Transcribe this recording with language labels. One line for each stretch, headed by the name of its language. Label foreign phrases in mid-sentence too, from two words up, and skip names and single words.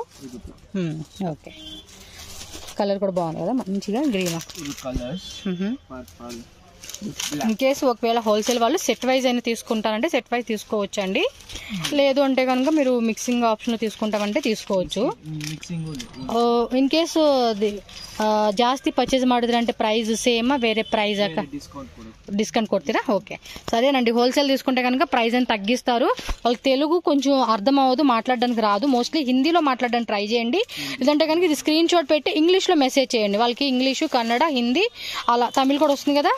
Telugu: ఓకే. కలర్ కూడా బాగుంది కదా, మంచిగా గ్రీన్.
English: in case
Telugu: ఒకవేళ హోల్సేల్ వాళ్ళు
English: set wise
Telugu: అయినా తీసుకుంటారంటే
English: set wise
Telugu: తీసుకోవచ్చు అండి. లేదు అంటే కనుక మీరు
English: mixing option
Telugu: తీసుకుంటామంటే తీసుకోవచ్చు.
English: in case
Kannada: ಜಾಸ್ತಿ ಪರ್ಚೇಸ್ ಮಾಡಿದ್ರೆ
Telugu: అంటే
English: price same
Telugu: వేరే
English: price discount
Telugu: కొడతారా? ఓకే. సరేనండి. హోల్సేల్ తీసుకుంటే కనుక ప్రైస్ అని తగ్గిస్తారు. వాళ్ళకి తెలుగు కొంచెం అర్థం అవ్వదు, మాట్లాడడానికి రాదు. మోస్ట్లీ హిందీలో మాట్లాడడానికి ట్రై చేయండి. లేదంటే కనుక ఇది
English: screen shot
Telugu: పెట్టి ఇంగ్లీష్లో మెసేజ్ చేయండి. వాళ్ళకి ఇంగ్లీషు, కన్నడ, హిందీ, అలా తమిళ్ కూడా వస్తుంది కదా.